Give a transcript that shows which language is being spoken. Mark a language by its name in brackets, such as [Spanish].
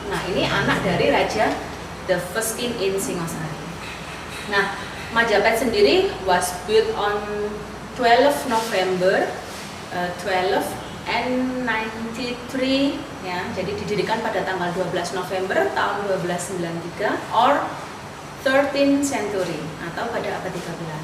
[Indonesian] Nah, ini anak dari raja, [English] the first king in [Indonesian] Singosari. [English] Nah, Majapahit sendiri was built on 12 November 1293 ya. [Indonesian] Jadi didirikan pada tanggal 12 November tahun 1293 [English] or 13th century [Indonesian] atau pada abad 13.